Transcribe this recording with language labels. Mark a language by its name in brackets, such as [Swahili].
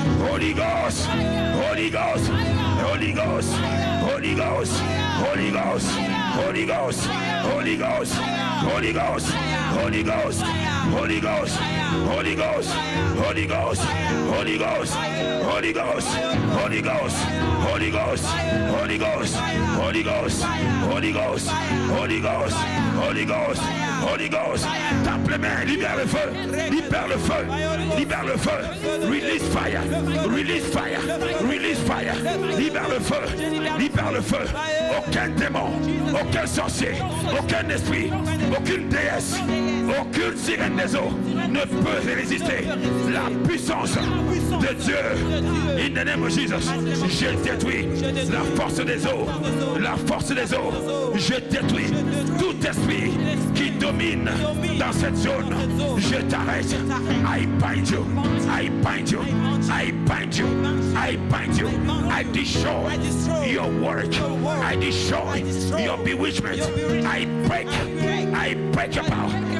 [English] Holy Ghost, Holy Ghost, Holy Ghost, Holy Ghost, Holy Ghost, Holy Ghost, Holy Ghost, Holy Ghost, Holy Ghost, Holy Ghost, Holy Ghost, Holy Ghost, Holy Ghost, Holy Ghost, Holy Ghost, Holy Ghost, Holy Ghost, Holy Ghost, Holy Ghost, Holy Ghost, Holy Ghost, Holy Ghost. [French] Tape les mains, libère le feu, libère le feu, libère le feu. [English] Release fire, release fire, release fire. [French] Libère le feu, libère le feu. Aucun démon, aucun sorcier, aucun esprit, aucune déesse, aucune sirène des eaux ne peut résister la puissance de Dieu. [English] In the name of Jesus, [French] je détruis la force des eaux, la force des eaux. Je détruis tout esprit qui domine dans cette zone. Je t'arrête. [English] I bind you, I bind you, I bind you, I bind you. I destroy your work. I destroy your bewitchment. I break your power.